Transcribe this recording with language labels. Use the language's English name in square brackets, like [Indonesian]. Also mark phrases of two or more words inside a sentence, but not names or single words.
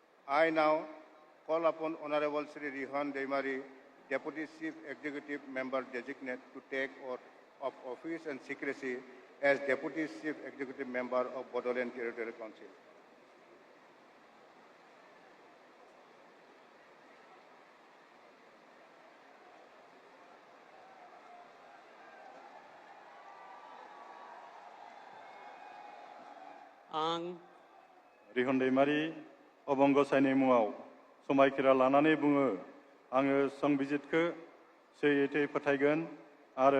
[English] I now call upon Honorable Sri Rihan Deimari, Deputy Chief Executive Member Designate, to take oath of office and secrecy as Deputy Chief Executive Member of Bodoland Territorial Council. [Bodo] आं रिहन दैमारी अबंगसायनि मुङाव समायखिरा लानानै बुङो आङो संबिजितखौ सैथोयै फोथायगोन आरो